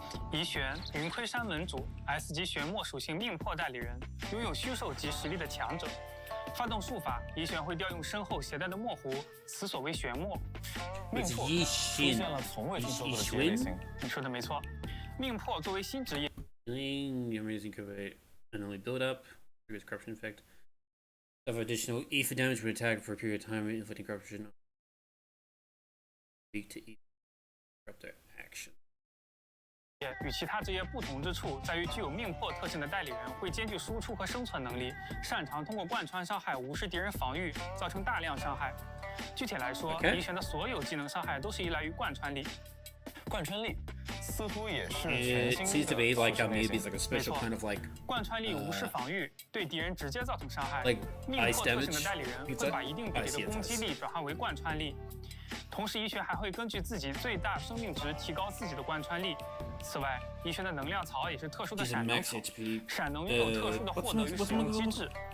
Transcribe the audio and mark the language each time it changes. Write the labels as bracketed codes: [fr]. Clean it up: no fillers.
[zh] 遗玄，云盔山门主 ，S 级玄墨属性命魄代理人，拥有虚兽级实力的强者。发动术法，遗玄会调用身后携带的墨壶，此所谓玄墨。命魄出现了从未听说过的职业类型。你说的没错，命魄作为新职业。 [en] Amazing cover, and only build up. with corruption effect. Suffer additional ether damage when attacked for a period of time, inflicting corruption. Weak to ether. Corrupt their action. [zh] 与其他职业不同之处在于，具有命魄特性的代理人会兼具输出和生存能力，擅长通过贯穿伤害无视敌人防御，造成大量伤害。具体来说，遗玄的所有技能伤害都是依赖于贯穿力。贯穿力似乎也是全新的。 [en] It seems to be like maybe it's like a special kind of like. [zh] 贯穿力无视防御，对敌人直接造成伤害。命魄特性的代理人会把一定比例的攻击力转化为贯穿力。同时，遗玄还会根据自己最大生命值提高自己的贯穿力。此外，遗玄的能量槽也是特殊的闪能槽，闪能拥有特殊的获得与使用机制。